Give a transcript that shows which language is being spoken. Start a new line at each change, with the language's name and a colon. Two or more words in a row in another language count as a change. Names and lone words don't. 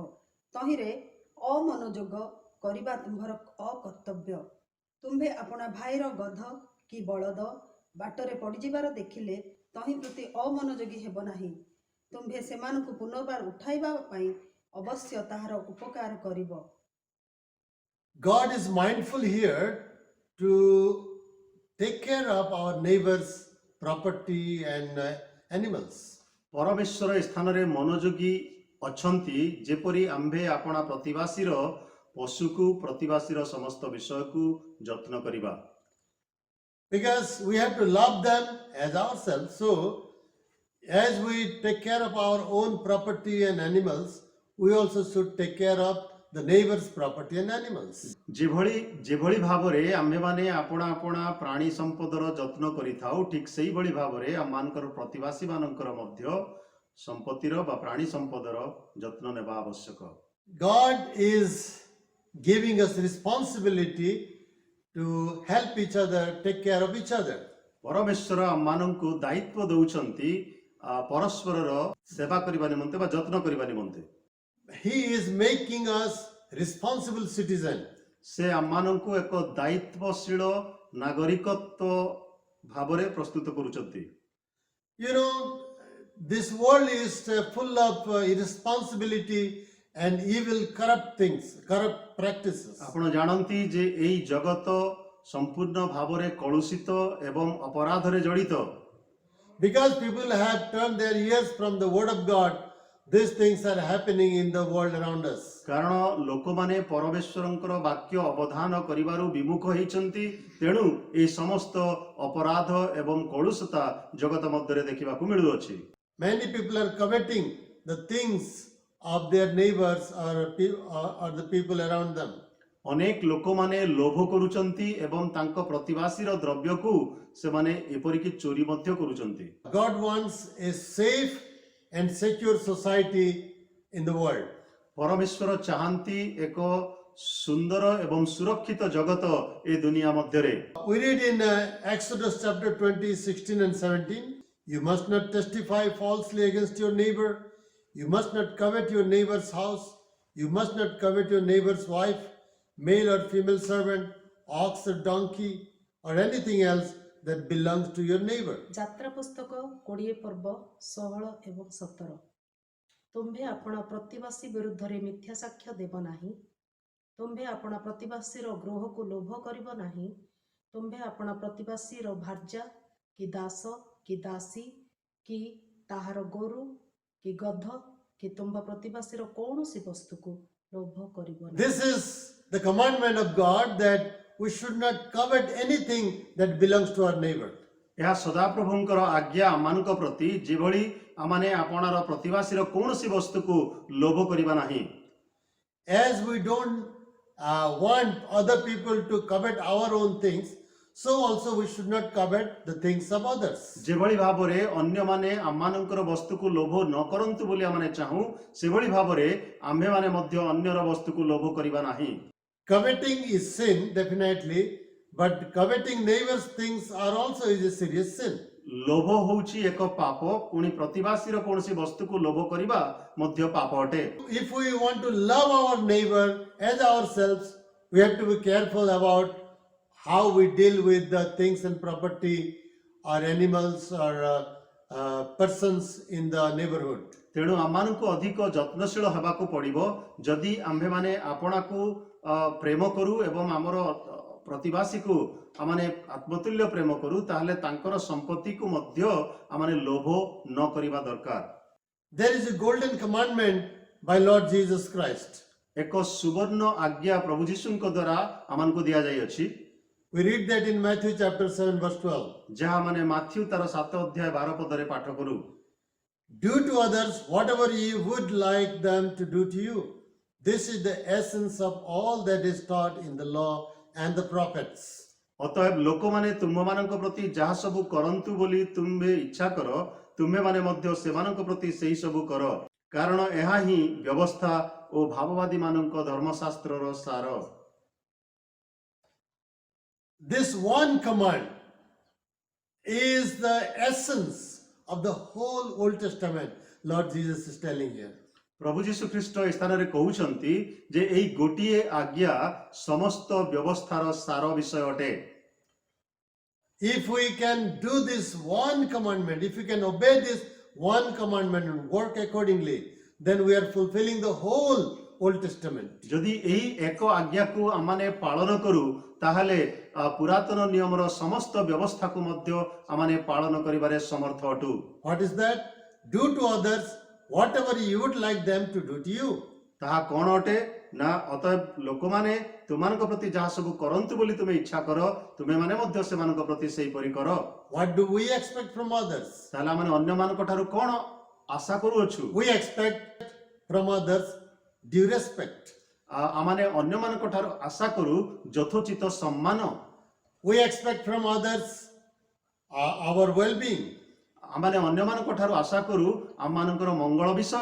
Odia: ତହିଁରେ ଅମନୋଯୋଗ କରିବା ତୁମ୍ଭର ଅକର୍ତ୍ତବ୍ୟ। ତୁମ୍ଭେ ଆପଣା ଭାଇର ଗଧ କି ବଳଦ ବାଟରେ ପଡ଼ିଯିବାର ଦେଖିଲେ ତହିଁ ପ୍ରତି ଅମନୋଯୋଗୀ ହେବ ନାହିଁ। ତୁମ୍ଭେ ସେମାନଙ୍କୁ ପୁନର୍ବାର ଉଠାଇବା ପାଇଁ ଅବଶ୍ୟ ତାହାର ଉପକାର କରିବ।
English: God is mindful here to take care of our neighbor's property and animals.
Odia: ପରମେଶ୍ୱର ଏ ସ୍ଥାନରେ ମନୋଯୋଗୀ ଅଛନ୍ତି ଯେପରି ଆମ୍ଭେ ଆପଣା ପ୍ରତିବାସୀର ପଶୁକୁ ପ୍ରତିବାସୀର ସମସ୍ତ ବିଷୟକୁ ଯତ୍ନ କରିବା।
English: Because we have to love them as ourselves. So, as we take care of our own property and animals, we also should take care of the neighbor's property and animals.
Odia: ଯେଭଳି ଭାବରେ ଆମ୍ଭେମାନେ ଆପଣା ଆପଣା ପ୍ରାଣୀ ସମ୍ପଦର ଯତ୍ନ କରିଥାଉ ଠିକ୍ ସେଇଭଳି ଭାବରେ ଆମମାନଙ୍କର ପ୍ରତିବାସୀ ମାନଙ୍କର ମଧ୍ୟ ସମ୍ପତ୍ତିର ବା ପ୍ରାଣୀ ସମ୍ପଦର ଯତ୍ନ ନେବା ଆବଶ୍ୟକ।
English: God is giving us responsibility to help each other, take care of each other.
Odia: ପରମେଶ୍ୱର ଆମମାନଙ୍କୁ ଦାୟିତ୍ୱ ଦେଉଛନ୍ତି ପରସ୍ପରର ସେବା କରିବା ନିମନ୍ତେ ବା ଯତ୍ନ କରିବା ନିମନ୍ତେ।
English: He is making us responsible citizens.
Odia: ସେ ଆମମାନଙ୍କୁ ଏକ ଦାୟିତ୍ୱଶୀଳ ନାଗରିକତ୍ୱ ଭାବରେ ପ୍ରସ୍ତୁତ କରୁଛନ୍ତି।
English: You know, this world is full of irresponsibility and evil, corrupt things, corrupt practices.
Odia: ଆପଣ ଜାଣନ୍ତି ଯେ ଏହି ଜଗତ ସମ୍ପୂର୍ଣ୍ଣ ଭାବରେ କଳୁଷିତ ଏବଂ ଅପରାଧରେ ଜଡ଼ିତ।
English: Because people have turned their ears from the word of God, these things are happening in the world around us.
Odia: କାରଣ ଲୋକମାନେ ପରମେଶ୍ୱରଙ୍କର ବାକ୍ୟ ଅବଧାନ କରିବାରୁ ବିମୁଖ ହେଇଛନ୍ତି, ତେଣୁ ଏହି ସମସ୍ତ ଅପରାଧ ଏବଂ କଳୁଷତା ଜଗତ ମଧ୍ୟରେ ଦେଖିବାକୁ ମିଳୁଅଛି।
English: Many people are coveting the things of their neighbors or the people around them.
Odia: ଅନେକ ଲୋକମାନେ ଲୋଭ କରୁଛନ୍ତି ଏବଂ ତାଙ୍କ ପ୍ରତିବାସୀର ଦ୍ରବ୍ୟକୁ ସେମାନେ ଏପରିକି ଚୋରି ମଧ୍ୟ କରୁଛନ୍ତି।
English: God wants a safe and secure society in the world.
Odia: ପରମେଶ୍ୱର ଚାହାନ୍ତି ଏକ ସୁନ୍ଦର ଏବଂ ସୁରକ୍ଷିତ ଜଗତ ଏ ଦୁନିଆ ମଧ୍ୟରେ।
English: We read in Exodus chapter 20, 16 and 17, you must not testify falsely against your neighbor. You must not covet your neighbor's house. You must not covet your neighbor's wife, male or female servant, ox or donkey, or anything else that belongs to your neighbor.
Odia: ଯାତ୍ରା ପୁସ୍ତକ 20 ପର୍ବ 16 ଏବଂ 17। ତୁମ୍ଭେ ଆପଣା ପ୍ରତିବାସୀ ବିରୁଦ୍ଧରେ ମିଥ୍ୟା ସାକ୍ଷ୍ୟ ଦେବ ନାହିଁ। ତୁମ୍ଭେ ଆପଣା ପ୍ରତିବାସୀର ଗୃହକୁ ଲୋଭ କରିବ ନାହିଁ। ତୁମ୍ଭେ ଆପଣା ପ୍ରତିବାସୀର ଭାର୍ଯ୍ୟା କି ଦାସ କି ଦାସୀ କି ତାହାର ଗୋରୁ କି ଗଧ କି ତୁମ୍ଭ ପ୍ରତିବାସୀର କୌଣସି ବସ୍ତୁକୁ ଲୋଭ କରିବ ନାହିଁ।
English: This is the commandment of God that we should not covet anything that belongs to our neighbor.
Odia: ଏହା ସଦାପ୍ରଭୁଙ୍କର ଆଜ୍ଞା ଆମମାନଙ୍କ ପ୍ରତି, ଯେଭଳି ଆମମାନେ ଆପଣାର ପ୍ରତିବାସୀର କୌଣସି ବସ୍ତୁକୁ ଲୋଭ କରିବା ନାହିଁ।
English: As we don't want other people to covet our own things, so also we should not covet the things of others.
Odia: ଯେଭଳି ଭାବରେ ଅନ୍ୟମାନେ ଆମମାନଙ୍କର ବସ୍ତୁକୁ ଲୋଭ ନ କରନ୍ତୁ ବୋଲି ଆମେ ଚାହୁଁ, ସେଭଳି ଭାବରେ ଆମ୍ଭେମାନେ ମଧ୍ୟ ଅନ୍ୟର ବସ୍ତୁକୁ ଲୋଭ କରିବା ନାହିଁ।
English: Coveting is sin, definitely, but coveting neighbor's things are also is a serious sin.
Odia: ଲୋଭ ହେଉଛି ଏକ ପାପ, ପୁଣି ପ୍ରତିବାସୀର କୌଣସି ବସ୍ତୁକୁ ଲୋଭ କରିବା ମଧ୍ୟ ପାପ ଅଟେ।
English: If we want to love our neighbor as ourselves, we have to be careful about how we deal with the things and property or animals or persons in the neighborhood.
Odia: ତେଣୁ ଆମମାନଙ୍କୁ ଅଧିକ ଯତ୍ନଶୀଳ ହେବାକୁ ପଡ଼ିବ। ଯଦି ଆମ୍ଭେମାନେ ଆପଣାକୁ ପ୍ରେମ କରୁ ଏବଂ ଆମର ପ୍ରତିବାସୀକୁ ଆମମାନେ ଆତ୍ମତୁଲ୍ୟ ପ୍ରେମ କରୁ, ତାହେଲେ ତାଙ୍କର ସମ୍ପତ୍ତିକୁ ମଧ୍ୟ ଆମମାନେ ଲୋଭ ନ କରିବା ଦରକାର।
English: There is a golden commandment by Lord Jesus Christ.
Odia: ଏକ ସୁବର୍ଣ୍ଣ ଆଜ୍ଞା ପ୍ରଭୁ ଯୀଶୁଙ୍କ ଦ୍ୱାରା ଆମମାନଙ୍କୁ ଦିଆଯାଇଅଛି।
English: We read that in Matthew chapter 7 verse 12.
Odia: ଯାହା ମାନେ ମାଥ୍ୟୁ ତାର 7 ଅଧ୍ୟାୟ 12 ପଦରେ ପାଠ କରୁ।
English: Do to others whatever you would like them to do to you. This is the essence of all that is taught in the law and the prophets.
Odia: ଅତଏବ ଲୋକମାନେ ତୁମମାନଙ୍କ ପ୍ରତି ଯାହା ସବୁ କରନ୍ତୁ ବୋଲି ତୁମେ ଇଚ୍ଛା କର, ତୁମେମାନେ ମଧ୍ୟ ସେମାନଙ୍କ ପ୍ରତି ସେହି ସବୁ କର, କାରଣ ଏହା ହିଁ ବ୍ୟବସ୍ଥା ଓ ଭାବବାଦୀମାନଙ୍କ ଧର୍ମଶାସ୍ତ୍ରର ସାର।
English: This one command is the essence of the whole Old Testament, Lord Jesus is telling here.
Odia: ପ୍ରଭୁ ଯୀଶୁ ଖ୍ରୀଷ୍ଟ ଏ ସ୍ଥାନରେ କହୁଛନ୍ତି ଯେ ଏହି ଗୋଟିଏ ଆଜ୍ଞା ସମସ୍ତ ବ୍ୟବସ୍ଥାର ସାର ବିଷୟ ଅଟେ।
English: If we can do this one commandment, if we can obey this one commandment and work accordingly, then we are fulfilling the whole Old Testament.
Odia: ଯଦି ଏହି ଏକ ଆଜ୍ଞାକୁ ଆମମାନେ ପାଳନ କରୁ ତାହେଲେ ପୁରାତନ ନିୟମର ସମସ୍ତ ବ୍ୟବସ୍ଥାକୁ ମଧ୍ୟ ଆମମାନେ ପାଳନ କରିବାରେ ସମର୍ଥ ଅଟୁ।
English: What is that? Do to others whatever you would like them to do to you.
Odia: ତାହା କ'ଣ ଅଟେ ନା ଅତଏବ ଲୋକମାନେ ତୁମମାନଙ୍କ ପ୍ରତି ଯାହା ସବୁ କରନ୍ତୁ ବୋଲି ତୁମେ ଇଚ୍ଛା କର, ତୁମେମାନେ ମଧ୍ୟ ସେମାନଙ୍କ ପ୍ରତି ସେହିପରି କର।
English: What do we expect from others?
Odia: ତାହେଲେ ଆମେ ଅନ୍ୟମାନଙ୍କ ଠାରୁ କ'ଣ ଆଶା କରୁଅଛୁ?
English: We expect from others due respect.
Odia: ଆମମାନେ ଅନ୍ୟମାନଙ୍କ ଠାରୁ ଆଶା କରୁ ଯଥୋଚିତ ସମ୍ମାନ।
English: We expect from others our well-being.
Odia: ଆମମାନେ ଅନ୍ୟମାନଙ୍କ ଠାରୁ ଆଶା କରୁ ଆମମାନଙ୍କର ମଙ୍ଗଳ ବିଷୟ।